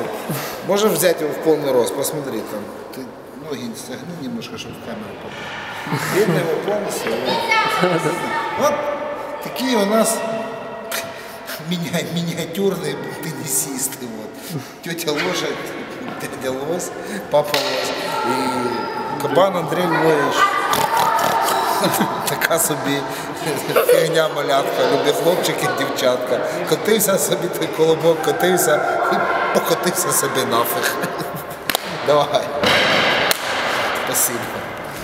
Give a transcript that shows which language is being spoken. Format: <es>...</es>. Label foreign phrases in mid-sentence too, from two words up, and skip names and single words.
<ru>Можешь взять его в полный рост, посмотри там. Ты ноги согни немножко, чтобы в камеру попал. Видно его полностью. Вот такие у нас миниатюрные теннисисты. Вот. Тетя Лошадь, дядя Лось, папа Лось и Кабан Андрей Львович.</ru> <uk>Така собі фігня малятка, любить хлопчики, дівчатка. Котився собі той колобок, котився і покотився собі нафиг.</uk> <ru>Давай. Спасибо.</ru>